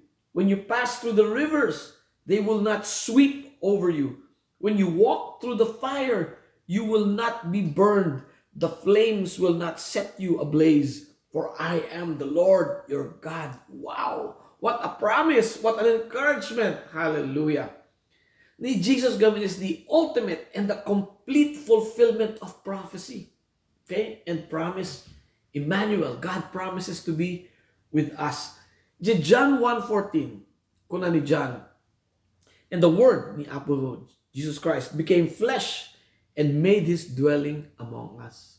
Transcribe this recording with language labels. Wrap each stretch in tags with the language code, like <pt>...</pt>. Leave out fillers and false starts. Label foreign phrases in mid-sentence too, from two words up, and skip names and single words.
<en>When you pass through the rivers, they will not sweep over you. When you walk through the fire, you will not be burned. The flames will not set you ablaze. For I am the Lord your God. Wow! What a promise! What an encouragement! Hallelujah! Ni Jesus gamin is the ultimate and the complete fulfillment of prophecy. Okay? And promise, Immanuel, God promises to be with us. John 1:14,</en> <ilo>kuna ni John,</ilo> <en>and the Word ni Apo Jesus Christ became flesh and made His dwelling among us.</en>